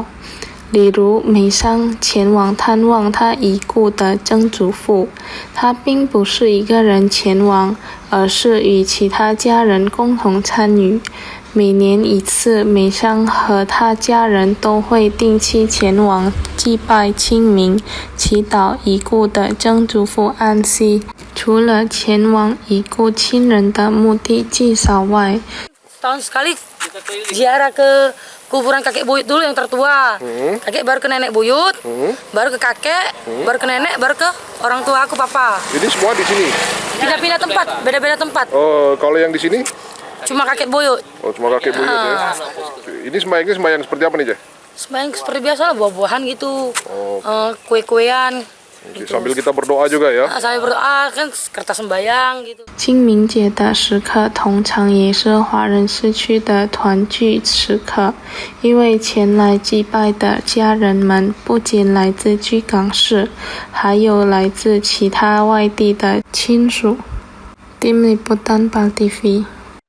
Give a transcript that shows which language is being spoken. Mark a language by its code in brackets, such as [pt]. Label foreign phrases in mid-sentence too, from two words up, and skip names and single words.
[zh] 例如美商前往探望他已故的曾祖父，他并不是一个人前往，而是与其他家人共同参与。每年一次，美商和他家人都会定期前往祭拜清明，祈祷已故的曾祖父安息。除了前往已故亲人的墓地祭扫外 [id] ，tahun sekali ziarah ke kuburan kakek buyut dulu yang tertua, kakek baru ke nenek buyut, baru ke kakek, baru ke nenek, baru ke orang tua aku papa. Ini semua di sini? Pindah-pindah tempat, beda-beda tempat. Oh, kalau yang di sini? Cuma kakek buyut. Oh, cuma kakek buyut ya. Ini sembahyang seperti apa nih, Jeh? Sembahyang seperti biasa lah, buah-buahan gitu, kue-kuean. Gitu. Sambil kita berdoa juga ya. Sambil berdoa kan kertas sembahyang gitu. [zh] 清明节的时刻通常也是华人社区的团聚时刻，因为前来祭拜的家人们不仅来自巨港市，还有来自其他外地的亲属。 [id] Tim Liputan PAL TV